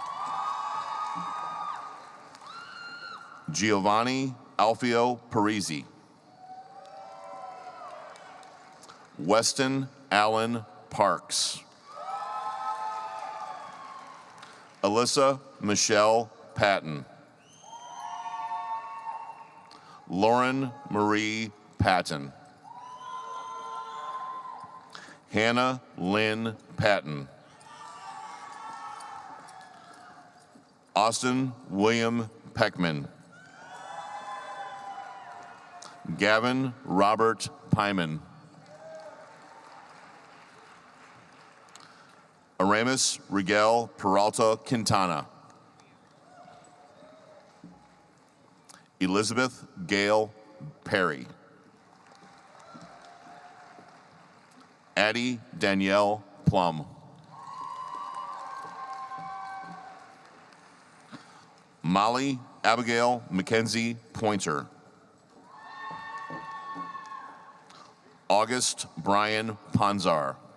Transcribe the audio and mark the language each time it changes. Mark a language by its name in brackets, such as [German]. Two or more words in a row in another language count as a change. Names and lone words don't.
[English] Giovanni Alfio Parisi. Weston Allen Parks. Alyssa Michelle Patton. Lauren Marie Patton. Hannah Lynn Patton. Austin William Peckman. Gavin Robert Pyman. Aramis Rigel Peralta Quintana. Elizabeth Gale Perry. Addie Danielle Plum. Molly Abigail Mackenzie Pointer. August Brian Ponzar.